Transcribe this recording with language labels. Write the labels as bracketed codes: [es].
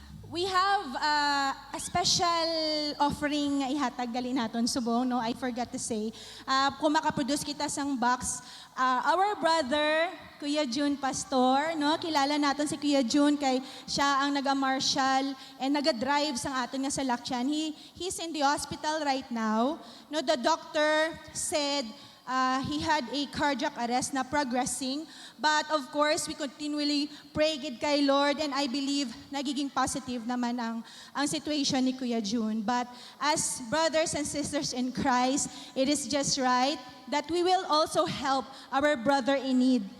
[en] we have a special offering [hil] nga ihatag gali naton subong, no? [en] I forgot to say. [hil] Kung makaproduce kita sang box, [en] our brother, [hil] Kuya June Pastor, no? Kilala naton si Kuya June kay siya ang naga-marshal and naga-drive sang aton nga salakyan. [en] He's in the hospital right now. No, the doctor said he had a cardiac arrest na progressing. But of course, we continually pray gid kay Lord and I believe [tl] nagiging positive naman ang situation ni Kuya June. [en] But as brothers and sisters in Christ, it is just right that we will also help our brother in need.